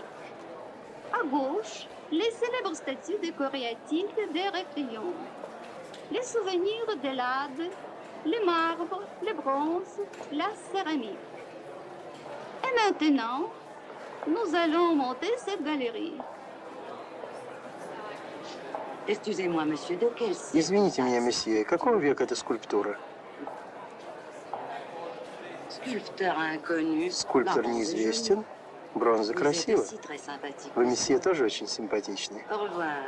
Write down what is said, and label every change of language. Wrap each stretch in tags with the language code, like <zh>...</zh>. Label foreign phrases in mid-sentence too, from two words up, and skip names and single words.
<fr>À gauche, les célèbres statues décoratiques d'Héraclion, les souvenirs de l'Ade, les marbres, les bronzes, la céramique. Et maintenant, nous allons monter cette galerie. Excusez-moi, monsieur, de quel siècle?</fr> <ru>Извините меня, месье, какого века эта скульптура?</ru> <fr>Sculpteur inconnu.</fr> <ru>Скульптор неизвестен. Бронза красива.</ru> <fr>Vous êtes aussi très sympathique.</fr> <ru>Вы, месье, тоже очень симпатичны.</ru> <fr>Au revoir.</fr>